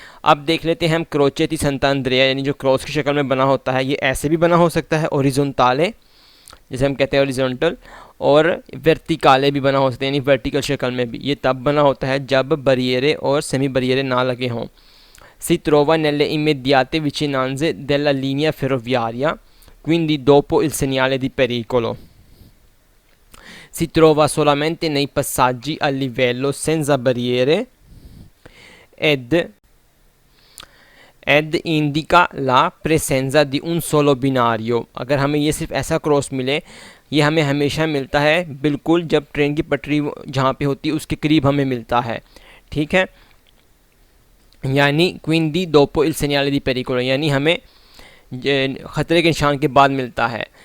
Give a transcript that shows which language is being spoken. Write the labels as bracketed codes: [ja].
[hi] अब देख लेते हैं हम क्रोचेती संतांद्रिया, यानी जो क्रॉस की शक्ल में बना होता है, ये ऐसे भी बना हो सकता है ओरिजोनताले जैसे हम कहते हैं ओरिजोनटल, और वर्टिकाले भी बना हो सकता है यानी वर्टिकल शक्ल में भी। ये तब बना होता है जब बरिएरे और सेमी बरिएरे ना लगे हों। [it] Si trova nelle immediate vicinanze della linea ferroviaria, quindi dopo il segnale di pericolo. Si trova solamente nei passaggi a livello senza barriere ed indica la presenza di un solo binario। [hi] अगर हमें ये सिर्फ ऐसा cross मिले, ये हमें हमेशा मिलता है बिल्कुल जब ट्रेन की पटरी जहाँ पे होती है उसके करीब हमें मिलता है। ठीक है, यानी [it] quindi dopo il segnale di pericolo, [hi] यानी हमें ख़तरे के निशान के बाद मिलता है।